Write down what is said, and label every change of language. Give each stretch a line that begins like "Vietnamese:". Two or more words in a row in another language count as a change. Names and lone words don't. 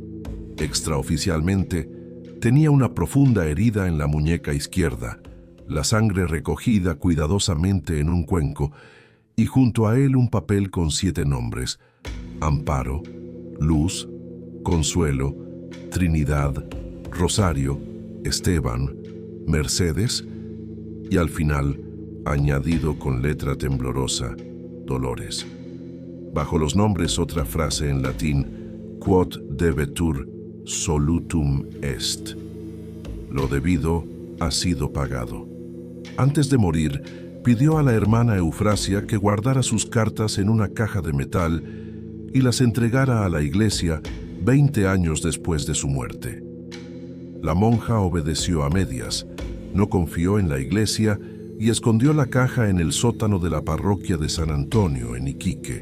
Spanish: Extraoficialmente, tenía una profunda herida en la muñeca izquierda, la sangre recogida cuidadosamente en un cuenco, y junto a él un papel con 7 nombres: Amparo, Luz, Consuelo, Trinidad, Rosario, Esteban, Mercedes, y al final, añadido con letra temblorosa, Dolores. Bajo los nombres otra frase en latín:
Latin: Quod debetur solutum est.
Spanish: Lo debido ha sido pagado. Antes de morir, pidió a la hermana Eufrasia que guardara sus cartas en una caja de metal y las entregara a la iglesia 20 años después de su muerte. La monja obedeció a medias, no confió en la iglesia y escondió la caja en el sótano de la parroquia de San Antonio, en Iquique.